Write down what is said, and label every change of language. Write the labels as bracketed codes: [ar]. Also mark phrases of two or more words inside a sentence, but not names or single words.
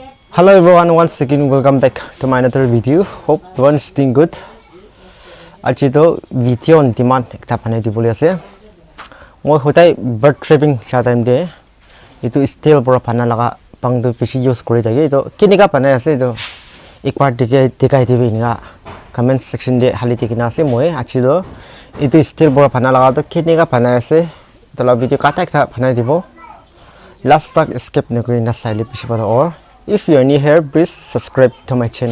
[en] Hello everyone, once again welcome back to my another video. Hope everyone's doing good. [nag] Aji to [en] video on demand [nag] ekta banai dibole ase. Moi hotai [en] bird trapping [nag] cha time de itu steel pura bana laga pang tu bishi use kori thake. Itu kinika banai ase itu ekbar dikai dibe inga [en] comment section [nag] de hali dikina ase moi aji to itu steel pura bana laga to kinika banai ase. Itu la video kata ekta banai dibo. Last tak skip nakuri na saili bishi paro [en] or if you are new here, please subscribe to my channel.